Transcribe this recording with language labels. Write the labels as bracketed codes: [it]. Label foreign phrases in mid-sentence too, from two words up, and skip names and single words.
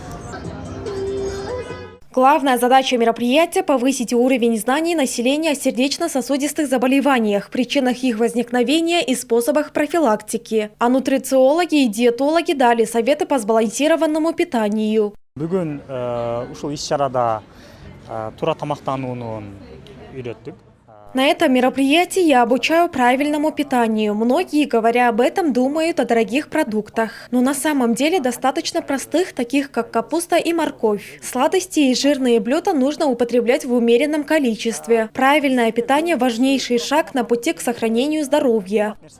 [ru] Главная задача мероприятия – повысить уровень знаний населения о сердечно-сосудистых заболеваниях, причинах их возникновения и способах профилактики. А нутрициологи и диетологи дали советы по сбалансированному питанию. [ky] Бүгін ушул иш-чарада туура тамактанууну үйрөттүк. [ru] На этом мероприятии я обучаю правильному питанию. Многие, говоря об этом, думают о дорогих продуктах. Но на самом деле достаточно простых, таких как капуста и морковь. Сладости и жирные блюда нужно употреблять в умеренном количестве. Правильное питание – важнейший шаг на пути к сохранению здоровья.